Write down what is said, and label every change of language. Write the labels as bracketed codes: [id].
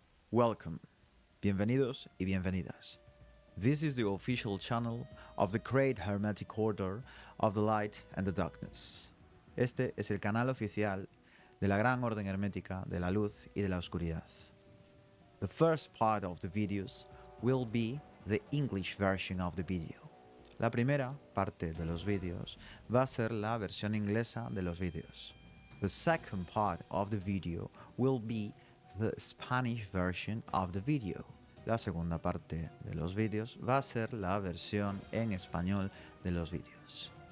[en] Welcome, [es] bienvenidos y bienvenidas. [en] This is the official channel of the great hermetic order of the light and the darkness. [es] Este es el canal oficial de la gran orden hermética de la luz y de la oscuridad. [en] The first part of the videos will be the English version of the video. [es] La primera parte de los vídeos va a ser la versión inglesa de los vídeos. [en] The second part of the video will be the Spanish version of the video. [es] La segunda parte de los vídeos va a ser la versión en español de los vídeos.